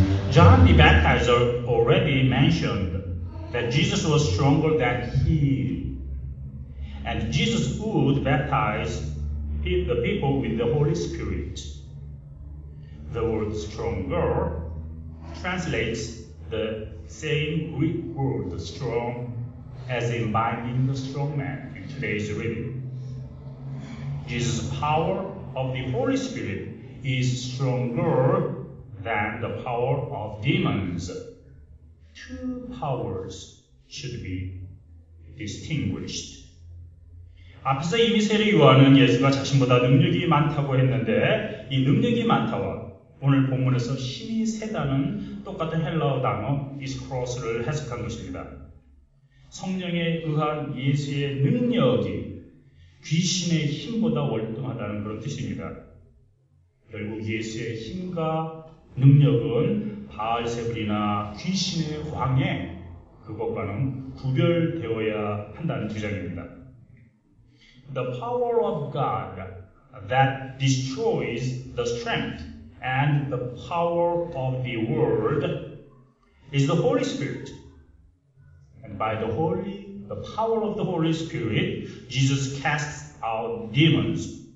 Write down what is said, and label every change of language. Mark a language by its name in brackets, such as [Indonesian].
[English] John the Baptizer already mentioned that Jesus was stronger than he, and Jesus would baptize the people with the Holy Spirit. The word stronger translates the same Greek word strong as in binding the strong man in today's reading. Jesus' power of the Holy Spirit is stronger than the power of demons. Two powers should be distinguished. [Korean] 앞에서 이미 세례 요한은 예수가 자신보다 능력이 많다고 했는데 이 능력이 많다와 오늘 본문에서 힘이 세다는 똑같은 헬라어 단어 이스크로스를 해석한 것입니다. 성령에 의한 예수의 능력이 귀신의 힘보다 월등하다는 그런 뜻입니다. 결국 예수의 힘과 능력은 바알세불이나 귀신의 왕의 그것과는 구별되어야 한다는 주장입니다. [English] The power of God that destroys the strength and the power of the world is the Holy Spirit. And by the power of the Holy Spirit, Jesus casts out demons.